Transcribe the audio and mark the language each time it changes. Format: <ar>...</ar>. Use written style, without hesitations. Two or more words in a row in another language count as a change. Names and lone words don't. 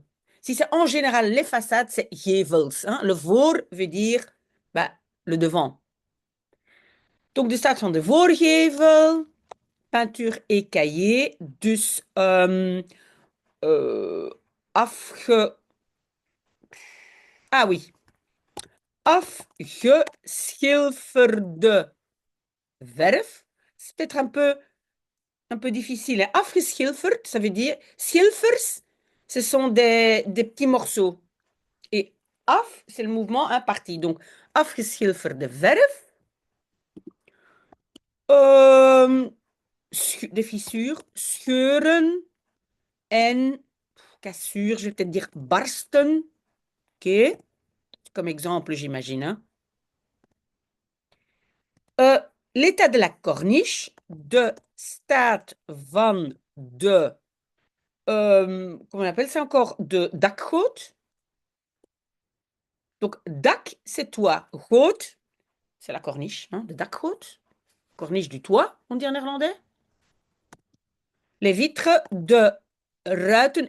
<fr>Si c'est en général les façades, c'est gevels. Hein? Le voor veut dire bah, le devant.</fr> <nl>Donc de staat van de voorgevel,</nl> <fr>peinture écaillée,</fr> <nl>dus</nl> <fr>ah oui,</fr> <nl>afgeschilferde verf.</nl> <fr>C'est peut-être un peu difficile. Hein. Afgeschilferd, ça veut dire schilfers, ce sont des petits morceaux. Et af, c'est le mouvement un parti. Donc,</fr> <nl>afgeschilferde verf.</nl> <fr>Des fissures,</fr> <nl>scheuren en</nl> <fr>cassure, je vais peut-être dire barsten. OK. Comme exemple, j'imagine. Hein. L'état de la corniche,</fr> <nl>de staat van de,</nl> <fr>comment on appelle ça encore,</fr> <nl>de dakgoot.</nl> <fr>Donc, dak, c'est toit. Goot, c'est la corniche, hein,</fr> <nl>de dakgoot.</nl> <fr>Corniche du toit, on dit en néerlandais. Les vitres</fr> <nl>de ruiten.</nl>